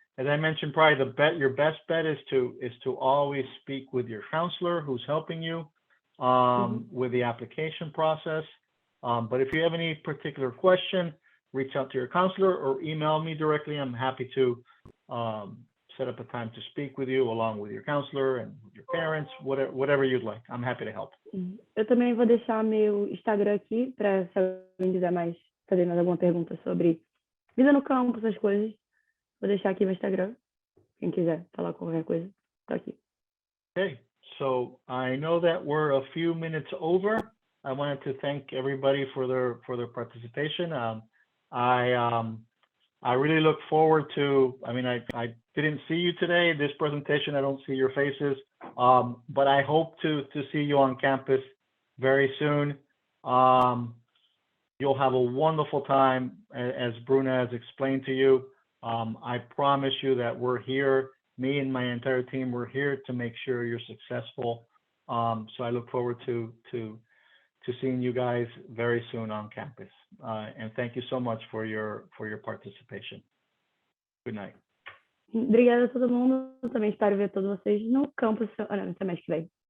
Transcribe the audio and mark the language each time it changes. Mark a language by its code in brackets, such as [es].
[en] As I mentioned, probably your best bet is to always speak with your counselor who's helping you with the application process. But if you have any particular question, reach out to your counselor or email me directly. I'm happy to set up a time to speak with you along with your counselor and your parents, whatever you'd like. I'm happy to help. [pt] Eu também vou deixar meu Instagram aqui para se alguém quiser fazer mais alguma pergunta sobre vida no campo, essas coisas. Vou deixar aqui meu Instagram. Quem quiser falar qualquer coisa, tá aqui. [en] Okay, so I know that we're a few minutes over. I wanted to thank everybody for their participation. I really look forward to, I mean, I didn't see you today in this presentation. I don't see your faces, but I hope to see you on campus very soon. You'll have a wonderful time, as Bruna has explained to you. I promise you that we're here, me and my entire team, we're here to make sure you're successful. So I look forward to seeing you guys very soon on campus. And thank you so much for your participation. Good night. [pt] Obrigada a todo mundo. Também espero ver todos vocês no campus no semestre que vem.